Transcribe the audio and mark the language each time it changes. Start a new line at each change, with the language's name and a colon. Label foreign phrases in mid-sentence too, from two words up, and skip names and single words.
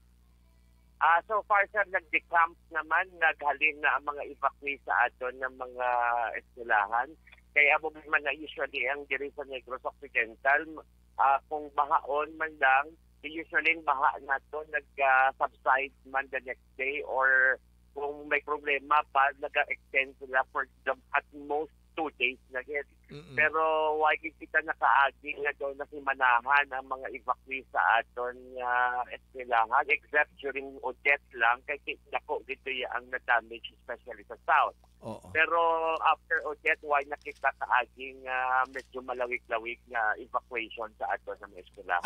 Hiligaynon: So far, sir, nag-decamp naman, naghalin na ang mga evacuees sa aton ng mga eskwelahan. Kaya abo man na usually ang diri sa Negros Occidental, kung bahaon man lang, usually baha na to nag-subside man
English: the next day,
Hiligaynon: or kung may problema pa, nag-extend sila
English: for at most 2 days
Hiligaynon: na yun. Pero why kita nakaagi na doon na simanahan ang mga evacuees sa aton eskwelahan,
English: except during Odette
Hiligaynon: lang, kasi nako dito ang na-damage, especially sa South. Pero after Odette, why nakita kaaging medyo malawig-lawig na evacuation sa aton ng eskwelahan.